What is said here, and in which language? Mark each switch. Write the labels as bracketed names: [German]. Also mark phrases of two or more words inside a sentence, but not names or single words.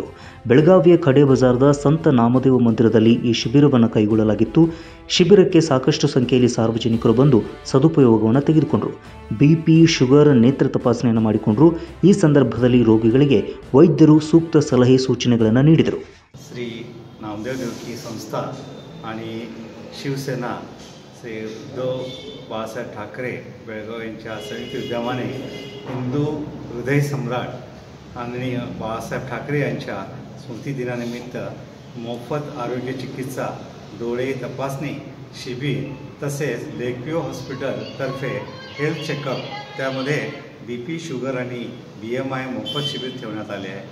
[Kannada] ಬೆಳಗಾವಿಯ ಖಡೆ ಬಜಾರದ ಸಂತ ನಾಮದೇವ ಮಂದಿರದಲ್ಲಿ ಈ ಶಿಬಿರವನ್ನು ಕೈಗೊಳ್ಳಲಾಗಿತ್ತು. ಶಿಬಿರಕ್ಕೆ ಸಾಕಷ್ಟು ಸಂಖ್ಯೆಯಲ್ಲಿ ಸಾರ್ವಜನಿಕರು ಬಂದು ಸದುಪಯೋಗವನ್ನು ತೆಗೆದುಕೊಂಡರು. ಬಿಪಿ, ಶುಗರ್, ನೇತ್ರ ತಪಾಸಣೆಯನ್ನು ಮಾಡಿಕೊಂಡರು. ಈ ಸಂದರ್ಭದಲ್ಲಿ ರೋಗಿಗಳಿಗೆ ವೈದ್ಯರು ಸೂಕ್ತ ಸಲಹೆ ಸೂಚನೆಗಳನ್ನು ನೀಡಿದರು. [Marathi] श्री नामदेव देवकी संस्था आणि शिवसेना श्री उद्धव बाळासाहेब ठाकरे बेळगाव यांच्या संयुक्त विद्यमाने हिंदू हृदय सम्राट आणि बाळासाहेब ठाकरे यांच्या स्मृतिदिनानिमित्त मोफत आरोग्य चिकित्सा, डोळे तपासणी शिबिर तसेच लेकव्ह्यू हॉस्पिटलतर्फे [English] health checkup, [Marathi] त्यामध्ये BP, शुगर आणि BMI मोफत शिबिर ठेवण्यात आले आहे.